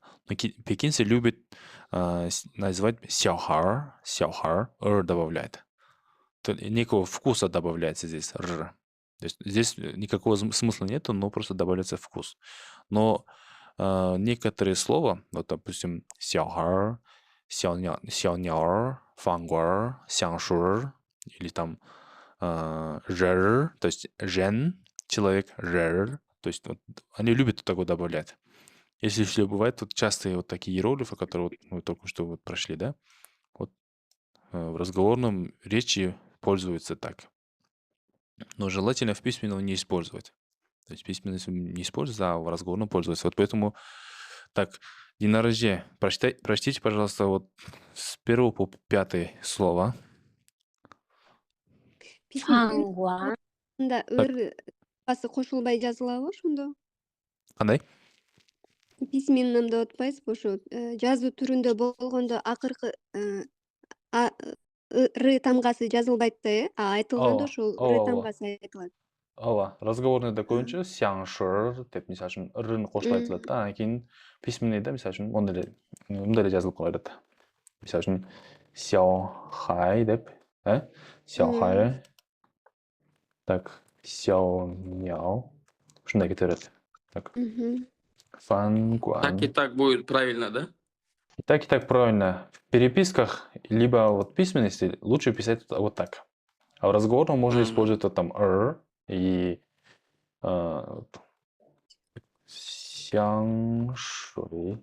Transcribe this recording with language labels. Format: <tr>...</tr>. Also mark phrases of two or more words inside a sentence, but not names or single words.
<ru>Но пекинцы любят называть сяохар, «р» добавляет. Некого вкуса добавляется здесь «р». То есть здесь никакого смысла нету, но просто добавляется вкус. Но некоторые слова, вот, допустим, сяохар,</ru> <zh>小鸟儿、饭馆儿、香水儿,</zh> <ru>или там рер, то есть рен, человек, рер, то есть вот, они любят вот такое добавлять. Если еще бывает, тут частые вот такие иероглифы, которые вот мы только что вот прошли, да, вот в разговорном речи пользуются так. Но желательно в письменном не использовать. То есть письменно не используется, а в разговорном пользуется. Вот поэтому так, Динараже, прочтите, пожалуйста, вот с 1 по 5 слово. Фангуан.</ru> <ky>Да, ыр басы кошулбай жазылабы ошондо? Қандай? Письменныйда отпайсызбы ошо жазуу түрүндө болгондо акыркы р тамгасы жазылбайт да, айтылганда ошол р тамгасы айтылат. Ооба, разговорныйда көбүнчө сяңшыр деп мисалы үчүн ырын кошуп айтылат да, анан кийин письменныйда мисалы үчүн мындай эле жазылып калат. Мисалы үчүн сяохай деп, сяохай.</ky> <ru>Так, сяоняо.</ru> <ky>Ушундай кете берет.</ky> <ru>Так. Фангуан. Так и так будет правильно, да? И так правильно. В переписках, либо вот письменности лучше писать вот так. А в разговорном можно использовать вот там и сяңшуй.</ru>